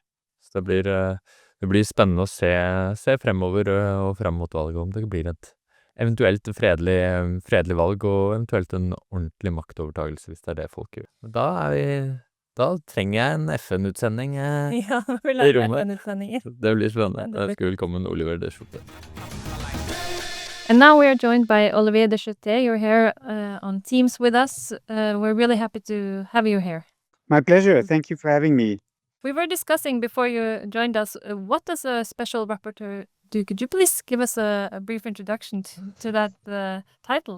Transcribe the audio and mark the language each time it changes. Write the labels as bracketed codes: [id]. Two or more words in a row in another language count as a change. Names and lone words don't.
[no] Så det blir spennende å se fremover og frem mot valget, om det blir et eventuelt fredelig valg, og eventuelt en ordentlig maktovertagelse, hvis det det folk gjør. Da trenger jeg en FN-utsending Ja, vi i rommet. FN-utsendinger. Det blir spennende. Ønsker velkommen Olivier de Schutter. [en] And now we are joined by Olivier de Schutter. You're here on Teams with us. We're really happy to have you here. My pleasure. Thank you for having me. We were discussing before you joined us, what does a special rapporteur do? Could you please give us a brief introduction to that title?